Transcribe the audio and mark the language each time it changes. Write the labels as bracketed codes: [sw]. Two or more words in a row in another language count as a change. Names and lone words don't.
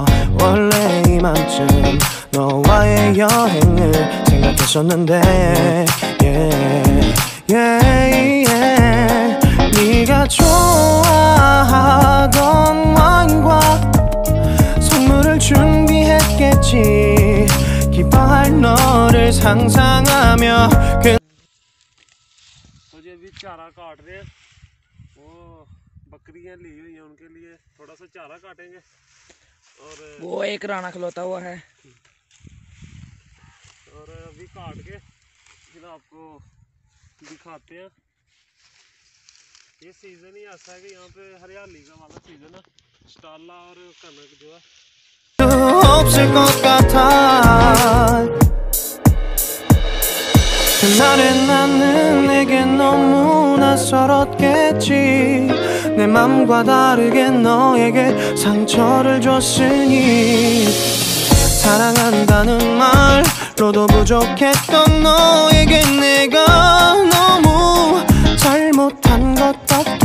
[ko] 원래 이맘쯤 너와의 여행을 생각했었는데 [en] yeah, yeah, yeah. [ko] 네가 좋아하던 와인과 선물을 준비했겠지. 기뻐할 너를 상상하며 [hi] तो जी अभी चारा काट रहे हैं। वो बकरियां ली हुई हैं, उनके लिए थोड़ा सा चारा काटेंगे। और वो एक राना खलोता हुआ है। और अभी काट के फिर आपको दिखाते हैं। ये सीज़न ही ऐसा है कि यहाँ पे हरियाली का वाला सीज़न है। स्टाला और कनक जो है [ko] 없을 것 같아. 그날의 나는 내게 너무 낯설었겠지. 내 맘과 다르게 너에게 상처를 줬으니 사랑한다는 말로도 부족했던 너에게 내가 너무 잘못한 것 같아.